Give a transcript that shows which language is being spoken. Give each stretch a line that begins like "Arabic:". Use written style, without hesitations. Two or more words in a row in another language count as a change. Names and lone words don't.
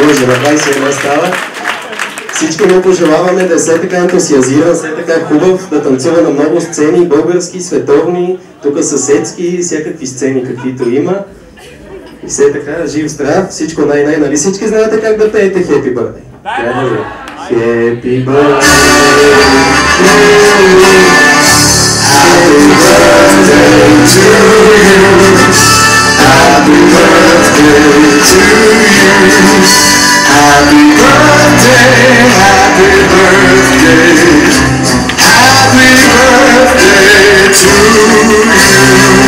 Bulgarian: Лъжа, на 21 става. Всички му пожелаваме да е все така ентусиазиран, все така хубав, да танцува на много сцени, български, световни, тук съседски, всякакви сцени каквито има. И все така, жив здрав, всичко най-най, нали всички знаете как да пеете Happy Birthday?
English: Happy Birthday to you, Happy Birthday to you, Happy Birthday to you, Happy Birthday, Happy Birthday, Happy Birthday to you.